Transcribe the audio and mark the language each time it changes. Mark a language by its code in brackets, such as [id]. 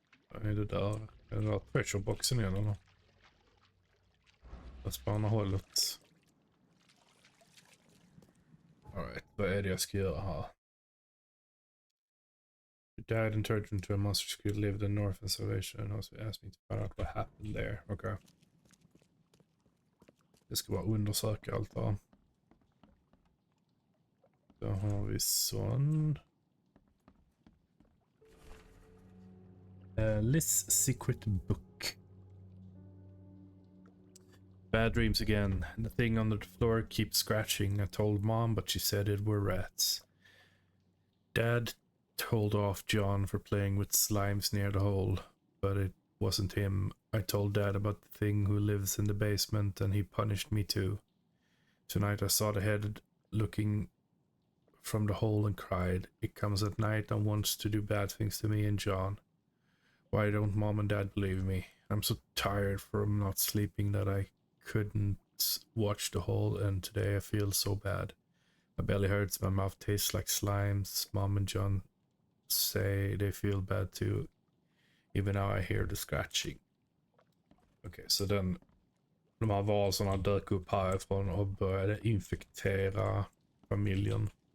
[sv] är det där? Är det där treasure-boxen igen eller? Fast på andra hållet. Alright, vad är det jag ska göra här? [en] You died and turned into a monster who lived in North and Salvation and also asked me to find out what happened there. Okay. [sv] Jag ska bara undersöka allt här. Då har vi sån. [en] Liz secret book. Bad dreams again. The thing under the floor keeps scratching. I told Mom, but she said it were rats. Dad told off John for playing with slimes near the hole, but it wasn't him. I told Dad about the thing who lives in the basement, and he punished me too. Tonight I saw the head looking from the hole and cried. It comes at night and wants to do bad things to me and John. Why don't Mom and Dad believe me? I'm so tired from not sleeping that I couldn't watch the hole, and today I feel so bad. My belly hurts, my mouth tastes like slimes. Mom and John say they feel bad too. Even now I hear the scratching. [sv] Okej, så de här varelserna dök upp härifrån och började infektera familjen.